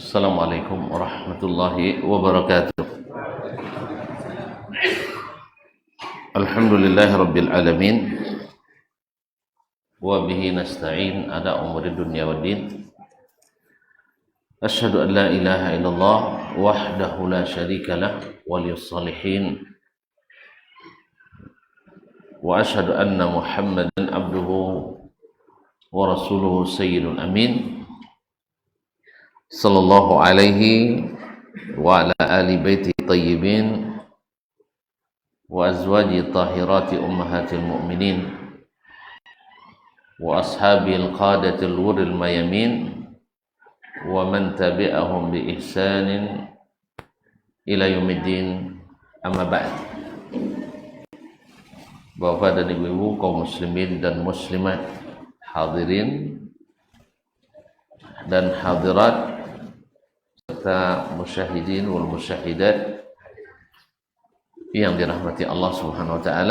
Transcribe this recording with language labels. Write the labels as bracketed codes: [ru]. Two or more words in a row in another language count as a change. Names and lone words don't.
[ar] السلام عليكم ورحمة الله وبركاته. الحمد لله رب العالمين. وبه نستعين على أمور الدنيا والدين. أشهد أن لا إله إلا الله وحده لا شريك له ولي الصالحين. وأشهد أن محمدا عبده ورسوله سيد الأمين. صلى الله عليه وعلى آل بيته الطيبين وأزواج الطاهرات أمهات المؤمنين وأصحاب القادة الغر الميامين ومن تبعهم بإحسان إلى يوم الدين، أما بعد. [id] Bapak dan ibu-ibu kaum muslimin dan muslimat, hadirin dan hadirat serta [ar] مشاهدين والمشاهدات [id] yang dirahmati Allah [ar] سبحانه وتعالى.